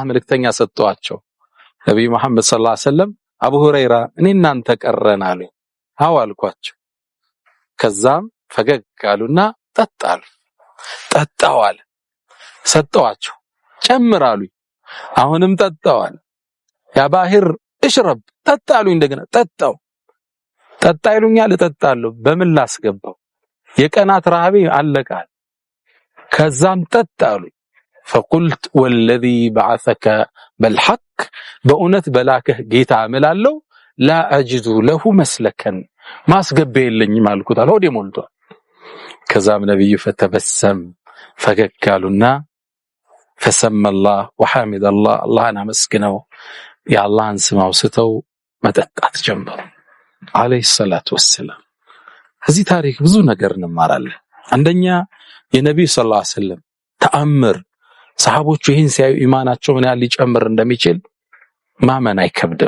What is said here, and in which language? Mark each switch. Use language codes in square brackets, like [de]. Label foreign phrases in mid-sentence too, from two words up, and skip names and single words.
[am] መልእክተኛ ሰጠዋቸው። ነብዩ መሐመድ [ar] صلى الله عليه وسلم [am] አቡ ሁረይራ እኔ እናንተ ቀረን አሉ። አዎ አልኳቸው። ከዛም ፈገግ አሉና ጠጣሉ። ጠጣዋል ሰጠዋቸው። ጨምራሉ። አሁንም ጠጣዋል። [ar] يا أبا هر اشرب [am] ጠጣሉ። እንደገና ጠጣው። ጠጣ ይሉኛል፣ እጠጣለሁ። በምን ላስገባው? የቀናት ረሃቤ አለቃል። ከዛም ጠጣሉ። [ar] فقلت والذي بعثك بالحق [am] በእውነት በላከህ ጌታ እምላለሁ [ar] لا اجد له مسلكا [am] ማስገበየልኝም አልኩት። ሆዴ ሞልቷል። ከዛም ነብዩ ፈተበሰም ፈገግ አሉና [ar] فسمى الله وحمد الله [am] اللهን አመስግነው የአላህን ስም አውስተው መጠጣት ጀመሩ [ar] عليه الصلاة والسلام። [am] እዚህ ታሪክ ብዙ ነገር እንማራለን። አንደኛ የነብዩ [ar] صلى الله عليه وسلم [am] ተአምር፣ ሰሃቦቹ ይህን ሲያዩ ኢማናቸው ምን ያህል ሊጨምር እንደሚችል ማመን አይከብድም።